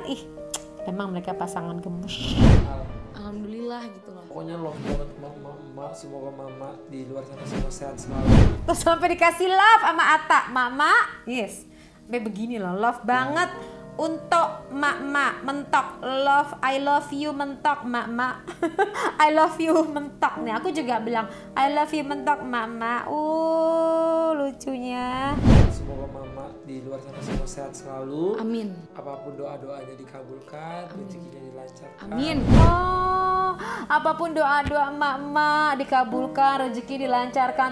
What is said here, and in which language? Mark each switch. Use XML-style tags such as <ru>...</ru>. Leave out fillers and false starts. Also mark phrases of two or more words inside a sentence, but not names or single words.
<id>Emang mereka pasangan gemes. Alhamdulillah gitu loh. Pokoknya love banget mama, semoga mama di luar sana semua sehat selalu. Terus sampai dikasih love sama Atta, mama, yes. Sampai begini loh, love banget untuk mak mentok,</id> <en>love, I love you mentok mak. I love you</en> <id>mentok nih. Aku juga bilang</id> <en>I love you</en> <id>mentok mak. Lucunya. Semoga mama di luar sana semua sehat selalu. Amin. Apapun doanya dikabulkan, rezekinya dilancarkan. Amin. Apapun doa emak dikabulkan, rezeki dilancarkan.</id>